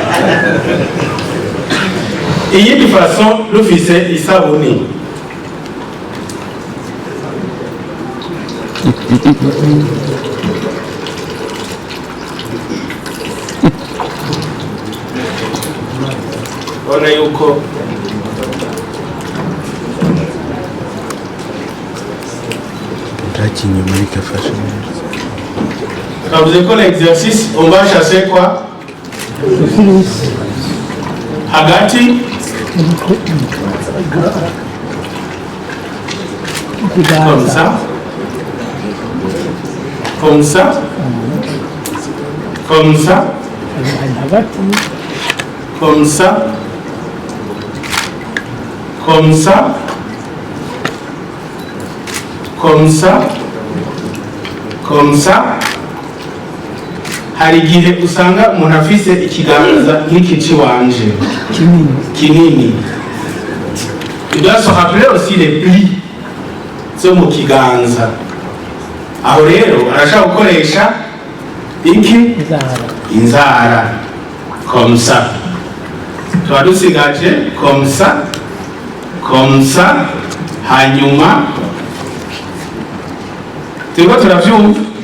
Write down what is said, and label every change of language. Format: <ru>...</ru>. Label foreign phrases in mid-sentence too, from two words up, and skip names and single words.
<rn>Iyindi façon rufise isabuni. Ona yuko</rn> <fr>quand vous écoutez l'exercice, on va chasser quoi? Hagati. Comme ça. Comme ça. Comme ça. Comme ça. Comme ça. Comme ça. Comme ça.</fr> <rn>Hari igihe usanga umuntu afise ikiganza nk'iki ciwanje kinini.</rn> <fr>Il doit se rappeler aussi les plis</fr> <rn>zo mu kiganza. Aho rero arashaka gukoresha iki inzara</rn> <fr>comme ça.</fr> <rn>Tuba dusigaje</rn> <fr>comme ça, comme ça,</fr> <rn>hanyuma turiko turavyumva.</rn>